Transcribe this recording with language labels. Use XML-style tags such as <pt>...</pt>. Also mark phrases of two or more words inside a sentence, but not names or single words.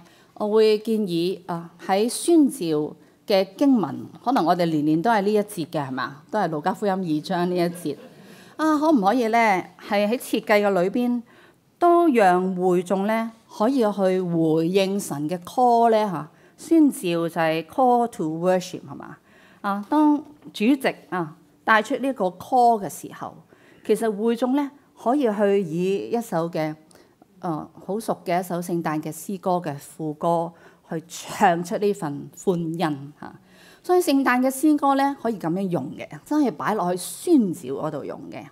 <yue>我會建議喺宣召嘅經文，可能我哋年年都係呢一節嘅係嘛，都係路加福音2章呢一節可唔可以咧係喺設計嘅裏邊都讓會眾咧可以去回應神嘅 call 咧宣召就係</yue> <en>call to worship</en> <yue>係嘛當主席帶出呢個 call 嘅時候，其實會眾咧可以去以一首嘅好熟嘅一首聖誕嘅詩歌嘅副歌去唱出呢份歡欣所以聖誕嘅詩歌咧可以咁樣用嘅，真係擺落去宣召嗰度用嘅。</yue>